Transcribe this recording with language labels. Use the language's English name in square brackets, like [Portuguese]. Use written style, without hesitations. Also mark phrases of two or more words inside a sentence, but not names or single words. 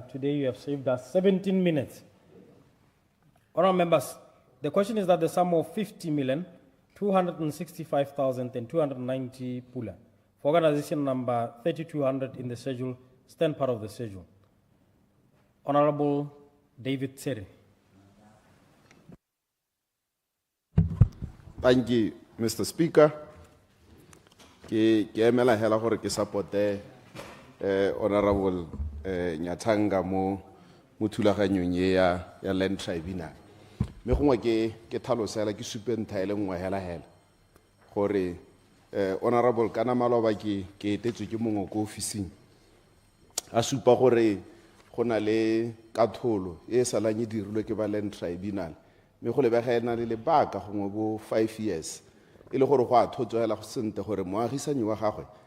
[English] Today you have saved us 17 minutes. Honorable members, the question is that the sum of 50,265,290 pula for organization number 3200 in the schedule stand part of the schedule. Honorable David Tsere. Thank you, Mr. Speaker. [Tswana] Ke emela hela gore ke supporte Honorable Nyatanga mo thulaganyong ya Land Tribunal. Me gongwe ke tlhalosela ke supenta ile ngwa hela gore Honorable kana maloba ke etetswe ke mongwe ko officing a supa gore gona le katholo e salanye dirilwe ke ba Land Tribunal me go lebegela le lebaka gongwe bo 5 years ile gore go a thotswela go sente gore moagisanyi wa gagwe